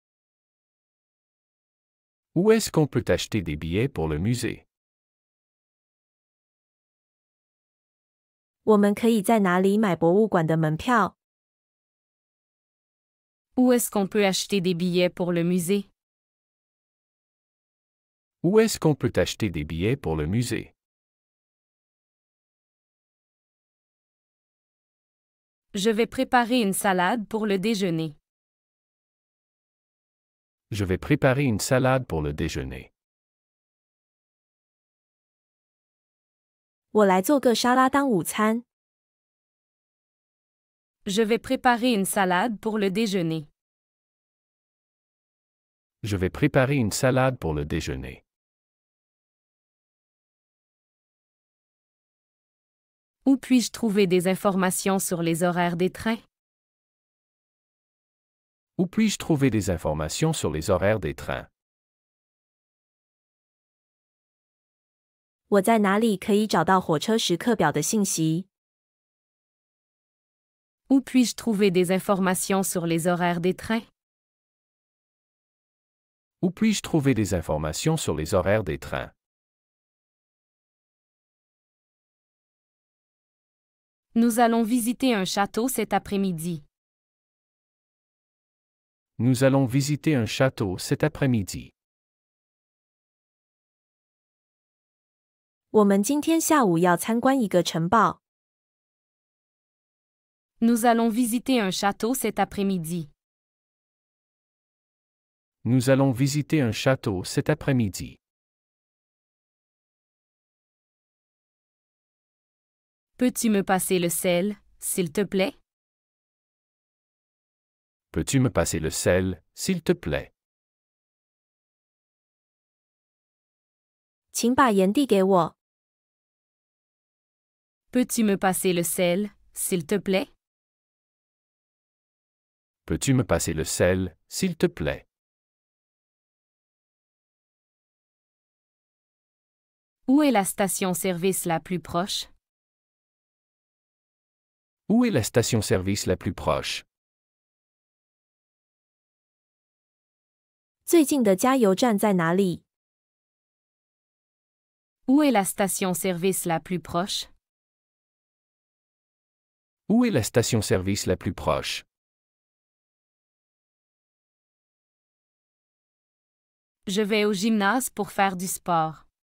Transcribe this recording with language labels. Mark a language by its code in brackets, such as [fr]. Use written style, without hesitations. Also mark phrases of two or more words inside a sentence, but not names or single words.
[fr] Où est-ce qu'on peut acheter des billets pour le musée? [zh] 我们可以在哪里买博物馆的门票？ [fr] Où est-ce qu'on peut acheter des billets pour le musée? Où est-ce qu'on peut acheter des billets pour le musée? Je vais préparer une salade pour le déjeuner. Je vais préparer une salade pour le déjeuner. [zh] 我来做个沙拉当午餐。 [fr] Je vais préparer une salade pour le déjeuner. Je vais préparer une salade pour le déjeuner. Où puis-je trouver des informations sur les horaires des trains? Où puis-je trouver des informations sur les horaires des trains? [zh] 我在哪里可以找到火车时刻表的信息？ [fr] Où puis-je trouver des informations sur les horaires des trains? Où puis-je trouver des informations sur les horaires des trains? Nous allons visiter un château cet après-midi. Nous allons visiter un château cet après-midi. [zh] 我们今天下午要参观一个城堡。 [fr] Nous allons visiter un château cet après-midi. Nous allons visiter un château cet après-midi. Peux-tu me passer le sel, s'il te plaît? Peux-tu me passer le sel, s'il te plaît? [zh] 请把盐递给我。 [fr] Peux-tu me passer le sel, s'il te plaît? Peux-tu me passer le sel, s'il te plaît? Où est la station-service la plus proche? Où est la station-service la plus proche? [zh] 最近的加油站在哪里？ [fr] Où est la station-service la plus proche? Où est la station-service la plus proche? Je vais au gymnase pour faire du sport.